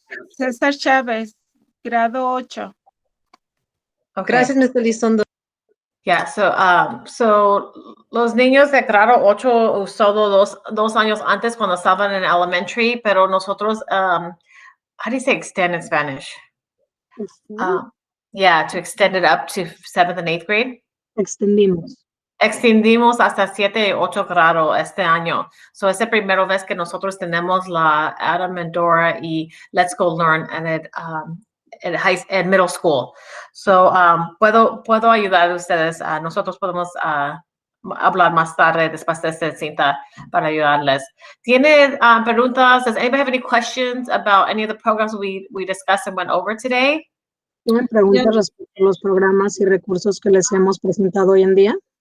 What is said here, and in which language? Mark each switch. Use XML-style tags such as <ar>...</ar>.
<es>César Chávez, grado 8.</es> <en>Okay.</en> <es>Gracias, Ms. Elizondo.</es> <en>Yeah, so</en> <es>los niños de grado 8 solo dos años antes cuando estaban en elementary, pero nosotros,</es> <en>how do you say extend in Spanish? Yeah, to extend it up to 7th and 8th grade.</en> <es>Extendimos hasta 7 y 8 grado este año. So es la primera vez que nosotros tenemos la Adam and Dora y Let's Go Learn</es> <en>at middle school.</en> <es>So puedo ayudar a ustedes. Nosotros podemos hablar más tarde después de esta cita para ayudarles. ¿Tiene preguntas?</es> <en>Does anybody have any questions about any of the programs we discussed and went over today?</en> <es>¿Tienen preguntas respecto a los programas y recursos que les hemos presentado hoy en día?</es>